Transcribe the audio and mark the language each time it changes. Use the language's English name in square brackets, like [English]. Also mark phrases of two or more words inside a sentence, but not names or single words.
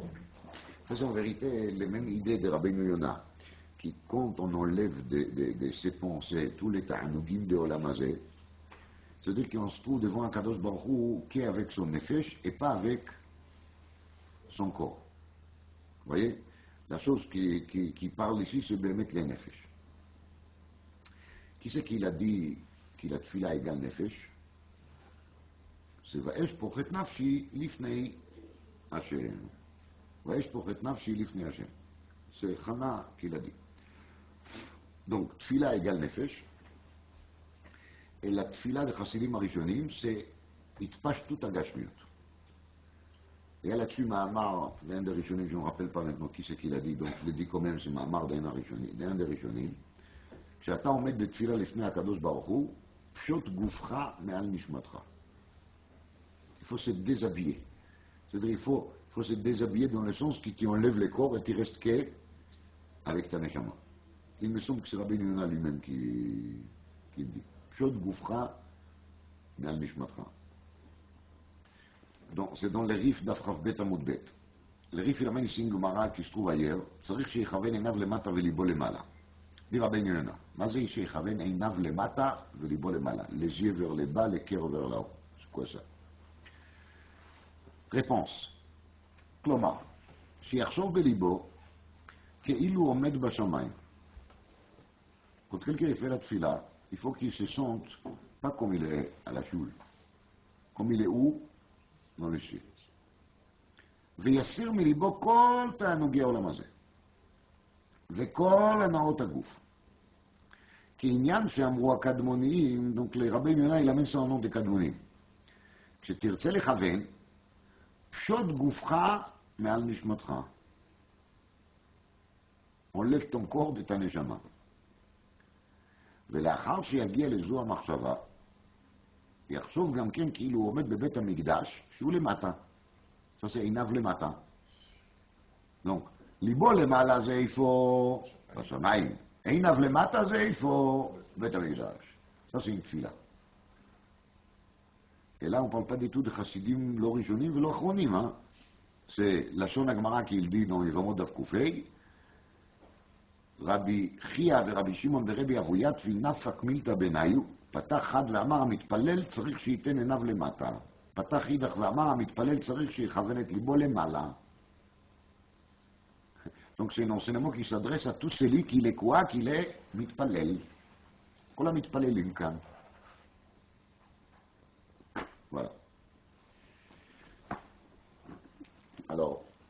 [French] C'est en vérité la même idée de Rabbeinu Yonah, qui quand on enlève de ses pensées tous les ta'anugim de [Hebrew] עולם הזה, [French] c'est-à-dire qu'on se trouve devant un [Hebrew] קדוש ברוך הוא [French] qui est avec son nefesh et pas avec son corps. Vous voyez? La chose qui parle ici, c'est de mettre les nefesh. Qui c'est qu'il a dit qu'il a tfila égale nefesh? [Hebrew] C'est ואשפוך את נפשי לפני השם. ואשפוך את נפשי לפני השם. [French] C'est Chana qui l'a dit. Donc, tfila égale nefesh. Et la tfila de [Hebrew] חסידים הראשונים, [French] c'est [Hebrew] התפשטות הגשמיות. [French] Et là-dessus, Mahamar, d'un des rishonim, je ne me rappelle pas maintenant qui c'est qu'il a dit, donc je le dis quand même, c'est Mahamar d'un des rishonim. [Hebrew] כשאתה עומד בתפילה לפני הקדוש ברוך הוא, פשוט גופך מעל נשמתך. [French] Il faut se déshabiller. C'est-à-dire, il faut se déshabiller dans le sens que tu enlèves le corps et tu restes avec ta neshama. Il me semble que c'est Rabbeinu Yonah lui-même qui le dit. [Hebrew] פשוט גופך מעל נשמתך. [French] Donc, c'est dans les rifs d' [Hebrew] דף ב' עמוד ב. [French] Le rif, il amène ici une Gemara qui se trouve ailleurs. [Hebrew] צריך שיכוון עיניו למטה וליבו למעלה. dit Rabbeinu Yonah, מה זה שיכוון עיניו למטה וליבו למעלה? [French] Les yeux vers le bas, le cœur vers là-haut. C'est quoi ça? Réponse. [Hebrew] כלומר, שיחשוב בליבו כאילו עומד בשמיים. [French] Quand quelqu'un fait la tfila, il faut qu'il se sente pas comme il est à la choule. Comme il est où? Dans le ciel. [Hebrew] ויסיר מליבו כל תענוגי העולם הזה. וכל הנאות הגוף. כעניין שאמרו הקדמוניים, donc לרבי יונה ילמד סעונות הקדמונים. כשתרצה לכוון, פשוט גופך מעל נשמתך. [French] הולך ton corps de ta neshama. [Hebrew] ולאחר שיגיע לזו המחשבה, יחשוב גם כן כאילו הוא עומד בבית המקדש, שהוא למטה. [French] ça c'est [Hebrew] עיניו למטה. donc, ליבו למעלה זה איפה? בשמיים. עיניו למטה זה איפה? בית המקדש. [French] ça c'est une tfila. Et là, on ne parle pas du tout de chassidim [Hebrew] לא ראשונים ולא אחרונים, [French] hein? [Hebrew] c'est לשון הגמרא [French] qu'il dit dans [Hebrew] יבמות דף ק"ה, רבי חייא ורבי שמעון ורבי אבויה תפיל נפק מילתא בניו, פתח חד ואמר המתפלל צריך שייתן עיניו למטה, פתח אידך ואמר המתפלל צריך שיכוון את ליבו למעלה. [French] Donc c'est un enseignement qui s'adresse à tout celui qui est quoi? Qu'il est [Hebrew] מתפלל. כל המתפללים כאן. [French] Voilà. Alors,